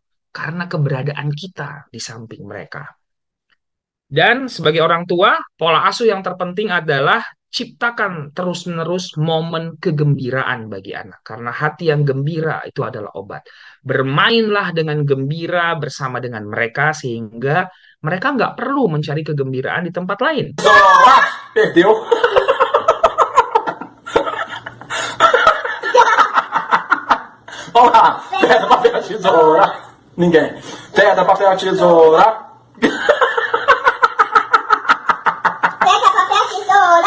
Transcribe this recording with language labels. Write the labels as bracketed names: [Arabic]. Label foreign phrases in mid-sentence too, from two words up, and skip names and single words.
[Indonesian] Karena keberadaan kita di samping mereka. Dan sebagai orang tua, pola asuh yang terpenting adalah ciptakan terus-menerus momen kegembiraan bagi anak. Karena hati yang gembira itu adalah obat. Bermainlah dengan gembira bersama dengan mereka sehingga mereka nggak perlu mencari kegembiraan di tempat lain. [Portuguese] Perdeu. Vamos lá. Pedra, papel, tesoura. Ninguém. Pedra, papel, tesoura. Pega papel, tesoura.